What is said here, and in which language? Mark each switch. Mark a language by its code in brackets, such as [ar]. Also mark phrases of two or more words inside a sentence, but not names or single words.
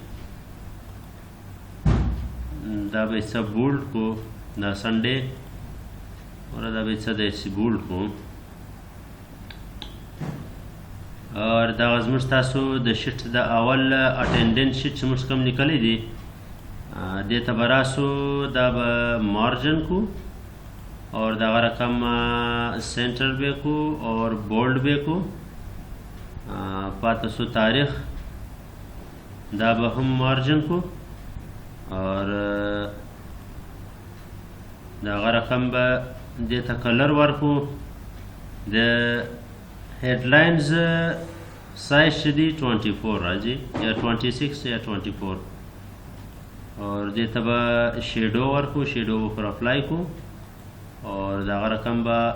[ps] دا به څه بولډ کو دا سنډے اور دا به څه د بولډ کو اور دا زموږ تاسو د شیټ د اول [en] attendance sheet [ps] چې موږ کوم لیکلی دی دې ته به راسو دا به مارجن کو اور دغه رقم سینټر به کو اور بولډ به کو پاته سو تاریخ دا به هم مارجن کو اور دغه رقم به دې ته کلر ورکو د [en] headlines size [ps] شدی 24 راځي یا 26 یا 24 اور دې ته به شیډو ورکو شیډو پر اپلای کو اور دغه رقم به